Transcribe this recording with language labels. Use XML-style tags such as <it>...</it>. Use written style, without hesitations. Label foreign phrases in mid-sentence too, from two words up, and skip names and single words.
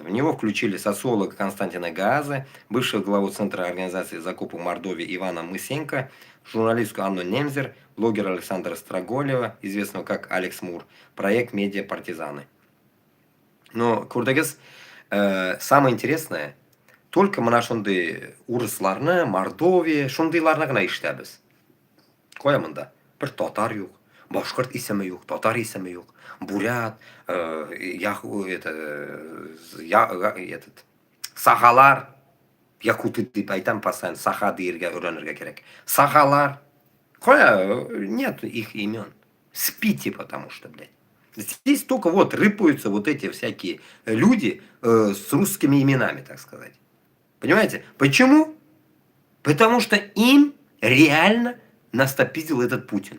<ru>В него включили социолога Константина Гааза, бывшего главу Центра организации закупа Мордовии Ивана Мысенко, журналистку Анну Немзер, блогера Александра Строголева, известного как Алекс Мур, проект «Медиа партизаны». Но, Курдагес, самое интересное, только мы</ru> <tt>шундай урысларны, Мордовия, шундайларны гына ишетәбез. Коямында бер татар юк, башкорт исеме юк, татар исеме юк, бурят, сахалар, якуты дип әйтәм постоянно, саха диергә өйрәнергә кирәк. Сахалар, коя,</tt> <ru>нет их имен. Спите, потому что, блядь. Здесь только вот рыпаются вот эти всякие люди с русскими именами, так сказать. Понимаете? Почему? Потому что им реально настопиздил этот Путин.</ru>